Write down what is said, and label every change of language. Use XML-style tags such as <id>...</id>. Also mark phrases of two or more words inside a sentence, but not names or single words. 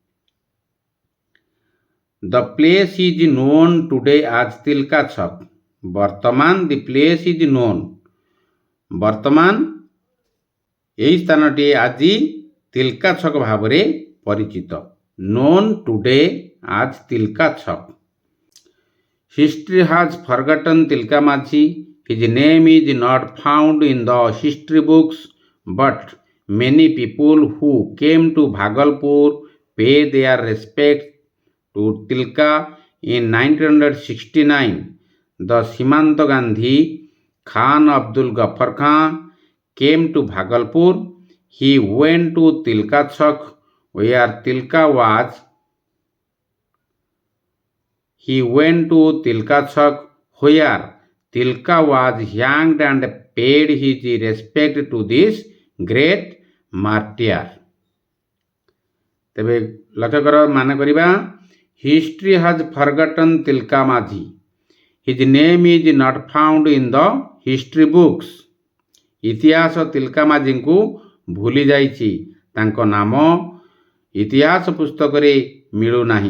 <en>The place is known today as Tilka Chhak, ବର୍ତ୍ତମାନ the place is known,</en> <or>ବର୍ତ୍ତମାନ ଏହି ସ୍ଥାନଟି ଆଜି ତିଲକା ଛକ ଭାବରେ ପରିଚିତ।</or> <en>Known today as Tilka Chhak. History has forgotten Tilka Majhi, his name is not found in the history books, but many people who came to Bhagalpur pay their respect to Tilka in 1969. The Simant Gandhi Khan Abdul Ghaffar Khan came to Bhagalpur. He went to Tilka Chowk where Tilka was. He went to Tilka Chowk where Tilka was hanged and paid his respect to this great martyr.</en> <or>ତେବେ ଲକ୍ଷ୍ୟ କର, ମାନେ କରିବା,</or> <en>History has forgotten Tilka Majhi, his name is not found in the history books.</en> <or>ଇତିହାସ ତିଲକା ମାଝିଙ୍କୁ ଭୁଲି ଯାଇଛି, ତାଙ୍କ ନାମ ଇତିହାସ ପୁସ୍ତକରେ ମିଳୁନାହିଁ।</or>